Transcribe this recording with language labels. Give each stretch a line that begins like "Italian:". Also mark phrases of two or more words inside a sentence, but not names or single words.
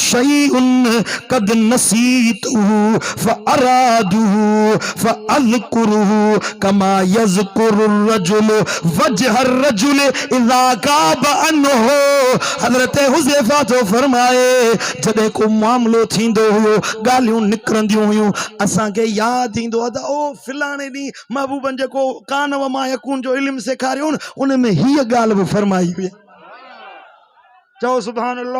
Arabic: شيئا قد نسيته فأراه فأذكره كما يذكر الرجل وجه الرجل إذا غاب عنه.
Sindhi: हज़रत हुज़ैफ़ा तो फरमाए जॾहिं को मामलो थींदो हुयो ॻाल्हियूं निकिरंदियूं हुयूं असांखे यादि ईंदो आहे त ओ फिलाणे ॾींहुं महबूबन जेको
Arabic: كان وما يكون
Sindhi: जो इल्मु सेखारियो उन में हीअ ॻाल्हि बि फरमाई हुई। चओ
Arabic: سبحان الله.